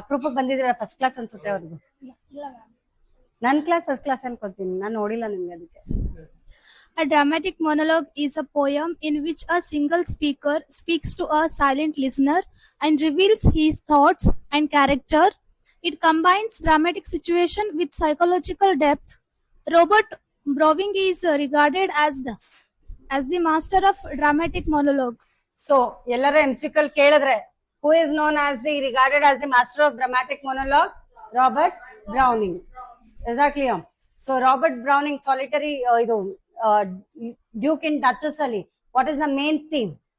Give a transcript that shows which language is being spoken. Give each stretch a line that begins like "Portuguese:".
Kannada: ಅಪ್ರೂಪಕ್ಕೆ ಬಂದಿದ್ದೀರಾ, first class ಅನ್ಸುತ್ತೆ ಅವ್ರಿಗೆ. ನನ್ ಕ್ಲಾಸ್ ಫಸ್ಟ್ ಕ್ಲಾಸ್ ಅನ್ಕೊಳ್ತೀನಿ, ನಾನು ನೋಡಿಲ್ಲ ನಿಮ್ಗೆ ಅದಕ್ಕೆ.
English: A dramatic monologue is a poem in which a single speaker speaks to a silent listener and reveals his thoughts and character. It combines dramatic situation with psychological depth. Robert Browning is regarded as the master of dramatic monologue. So
Kannada: ಎಲ್ಲರ MCQ ಕೇಳಿದ್ರೆ,
English: Who is known as the regarded as the master of dramatic monologue? Robert Browning. Exactly. So Robert Browning solitary ಇದು duke in duchess ಅಲ್ಲಿ what is the main theme?